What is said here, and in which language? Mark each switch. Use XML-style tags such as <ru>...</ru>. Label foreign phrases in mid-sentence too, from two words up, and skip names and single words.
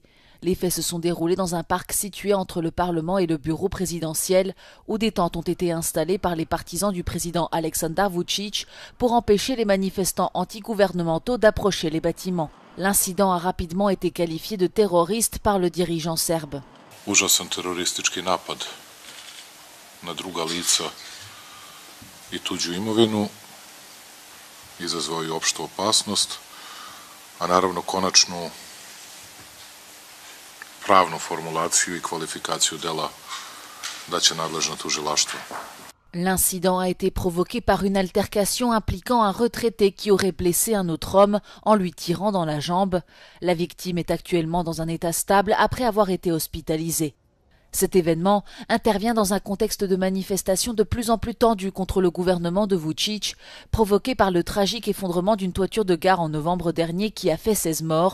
<fr>Les faits se sont déroulés dans un parc situé entre le Parlement et le bureau présidentiel, où des tentes ont été installées par les partisans du président Aleksandar Vučić pour empêcher les manifestants antigouvernementaux d'approcher les bâtiments. L'incident a rapidement été qualifié de terroriste par le dirigeant serbe.</fr> <sr>Užasan teroristički napad na druga lica I tuđu imovinu izazvao je opštu opasnost, a naravno konačnu pravnu formulaciju I kvalifikaciju dela daće nadležno tužilaštvo.</sr> <fr>L'incident a été provoqué par une altercation impliquant un retraité qui aurait blessé un autre homme en lui tirant dans la jambe. La victime est actuellement dans un état stable après avoir été hospitalisée. Cet événement intervient dans un contexte de manifestation de plus en plus tendu contre le gouvernement de Vučić, provoqué par le tragique effondrement d'une toiture de gare en novembre dernier qui a fait 16 morts.</fr>